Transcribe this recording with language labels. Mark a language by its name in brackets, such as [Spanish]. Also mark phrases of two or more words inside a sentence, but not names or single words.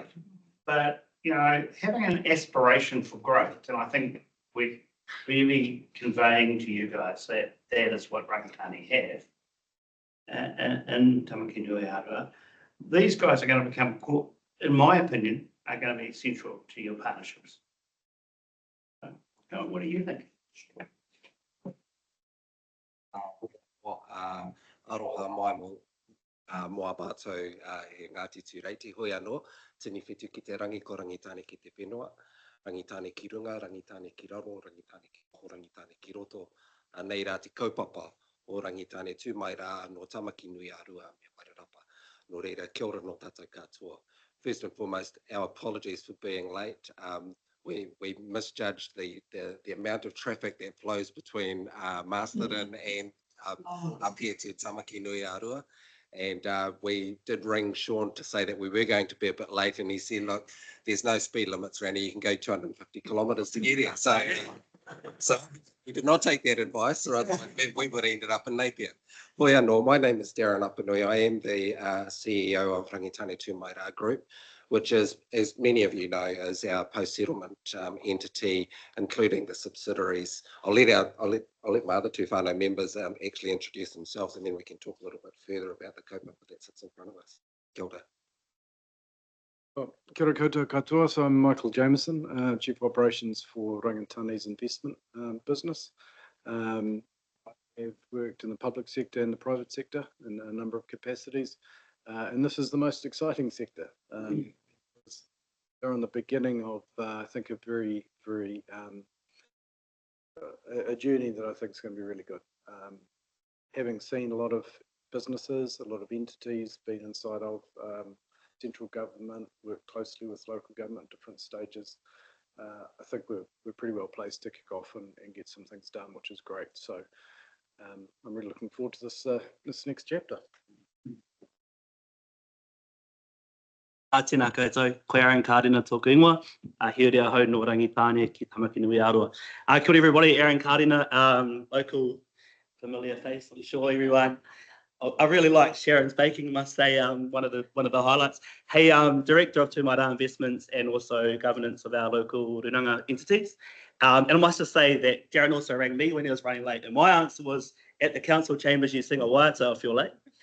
[English] But you know, having an aspiration for growth, and I think we're really conveying to you guys that that is what Rangitane have. And Tamakinuiara, these guys are going to become, in my opinion, are going to be central to your partnerships. What do you think? [Māori] Aroha mai mo moa bātou e Ngāti Tūreiti hoi anō, tini whetū ki te rangi ko rangitane ki te whenua, rangitane ki runga, rangitane ki raro, rangitane ki koho, rangitane ki roto, nei rā te kaupapa o rangitane tūmaira no Tamakinui Arua me Wairarapa. No reira, kia ora no tātou katoa. [English] First and foremost, our apologies for being late. We misjudged the amount of traffic that flows between Masterton and up here to Tamaki Nui Arua. And we did ring Sean to say that we were going to be a bit late, and he said, look, there's no speed limits around here, you can go 250 kilometres to get here. So he did not take that advice, or otherwise we would have ended up in Napier. [Māori] Hoi anō, [English] my name is Darren Apanui. I am the CEO of Rangitane Tūmaira Group, which is, as many of you know, is our post-settlement entity, including the subsidiaries. I'll let my other two whānau members actually introduce themselves, and then we can talk a little bit further about the kaupapa that sits in front of us. [Māori] Kia ora. Kia ora koutou katoa. [English] So I'm Michael Jameson, Chief Operations for Rangitane's investment business. I've worked in the public sector and the private sector in a number of capacities, and this is the most exciting sector. They're on the beginning of, I think, a very a journey that I think is going to be really good. Having seen a lot of businesses, a lot of entities, been inside of central government, worked closely with local government at different stages, I think we're pretty well placed to kick off and get some things done, which is great. So I'm really looking forward to this next chapter. [Māori] Tēnā koutou, koe Aaron Kārdina tōku ingoa, here hau no Rangitane ki Tamaki Nui Aroa. Kia ora [English] everybody, Aaron Kārdina, local familiar face, I'm sure everyone. I really like Sharon's baking, I must say, one of the highlights. Hey, Director of Tūmaira Investments and also governance of our local Runanga entities. And I must just say that Darren also rang me when he was running late, and my answer was, at the council chambers you sing a waiata, so I feel late.